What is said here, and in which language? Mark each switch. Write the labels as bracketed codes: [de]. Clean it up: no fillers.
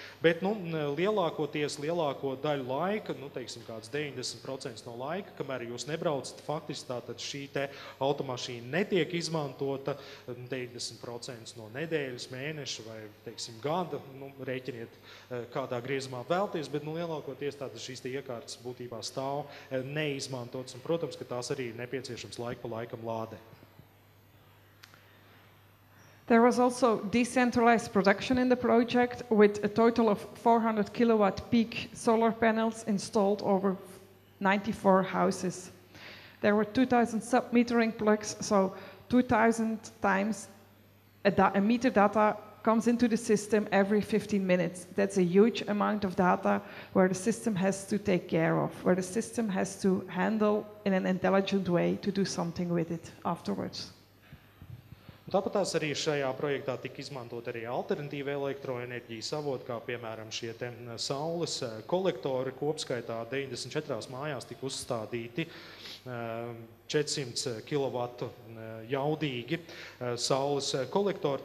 [lv] Bet lielāko daļu laika, teiksim, kāds 90% no laika, kamēr jūs nebraucat, faktiski tātad šī te automašīna netiek izmantota, 90% no nedēļas, mēneša vai, teiksim, gada, rēķiniet, kādā griezumā vēlties, bet lielākoties tātad šīs te iekārtas būtībā stāv neizmantotas, un, protams, ka tās arī ir nepieciešams laiku pa laikam lādē. [en] There was also decentralized production in the project with a total of 400 kilowatt peak solar panels installed over 94 houses. There were 2,000 sub-metering plugs, so 2,000 times a meter data comes into the system every 15 minutes. That's a huge amount of data where the system has to take care of, where the system has to handle in an intelligent way to do something with it afterwards. [lv] Tāpatās arī šajā projektā tika izmantot arī alternatīva elektroenerģijas avoti, kā piemēram šie te saules kolektori. Kopskaitā 94 mājās tika uzstādīti 400 kW jaudīgi saules kolektori.